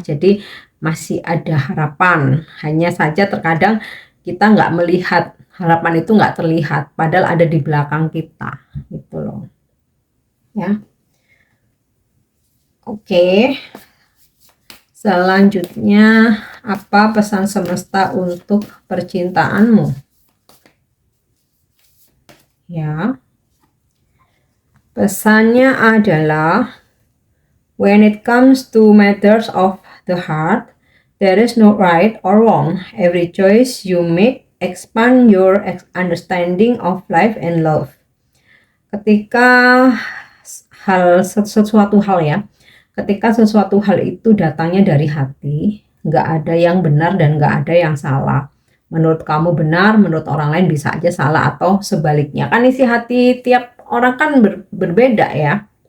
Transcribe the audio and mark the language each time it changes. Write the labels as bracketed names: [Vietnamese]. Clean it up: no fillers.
[Indonesian] Jadi masih ada harapan. Hanya saja terkadang kita nggak melihat, harapan itu nggak terlihat padahal ada di belakang kita gitu loh ya. Oke, selanjutnya apa pesan semesta untuk percintaanmu ya? Pesannya adalah, [English] when it comes to matters of the heart, there is no right or wrong. Every choice you make expand your understanding of life and love. [Indonesian] Ketika sesuatu hal ya, ketika sesuatu hal itu datangnya dari hati, nggak ada yang benar dan nggak ada yang salah. Menurut kamu benar, menurut orang lain bisa aja salah atau sebaliknya. Kan isi hati tiap orang kan berbeda ya.